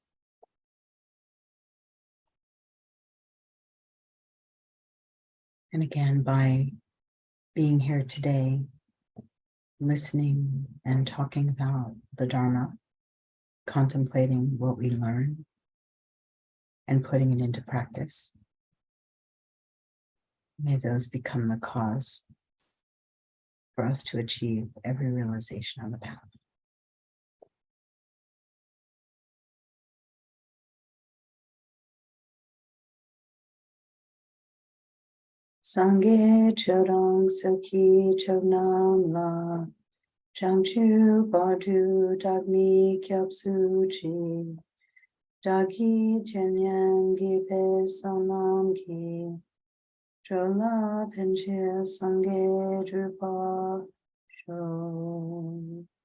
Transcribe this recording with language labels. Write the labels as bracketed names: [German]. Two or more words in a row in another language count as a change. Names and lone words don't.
[English] And again, by being here today, listening and talking about the Dharma, contemplating what we learn, and putting it into practice. May those become the cause for us to achieve every realization on the path. [Tibetan] སངས་རྒྱས་ཆོས་དང་ཚོགས་ཀྱི་མཆོག་རྣམས་ལ། བྱང་ཆུབ་བར་དུ་བདག་ནི་སྐྱབས་སུ་མཆི། བདག་གིས་སྦྱིན་སོགས་བགྱིས་པའི་བསོད་ནམས་ཀྱིས། འགྲོ་ལ་ཕན་ཕྱིར་སངས་རྒྱས་འགྲུབ་པར་ཤོག